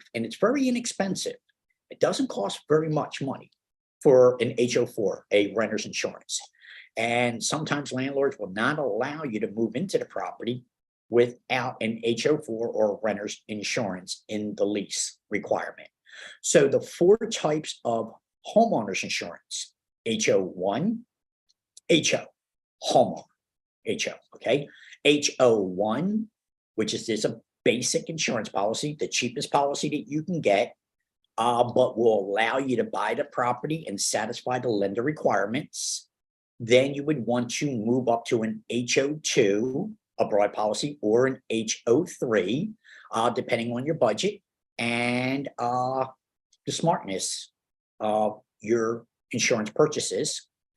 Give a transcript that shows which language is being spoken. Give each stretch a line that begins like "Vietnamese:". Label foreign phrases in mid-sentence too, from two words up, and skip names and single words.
English: And it's very inexpensive. It doesn't cost very much money for an HO4, a renter's insurance. And sometimes landlords will not allow you to move into the property without an HO4 or renter's insurance in the lease requirement. So the four types of homeowners insurance: HO1, HO, homeowner, HO, okay? HO1, which is a basic insurance policy, the cheapest policy that you can get, but will allow you to buy the property and satisfy the lender requirements. Then you would want to move up to an HO2, a broad policy, or an HO3, depending on your budget and the smartness of your insurance purchases.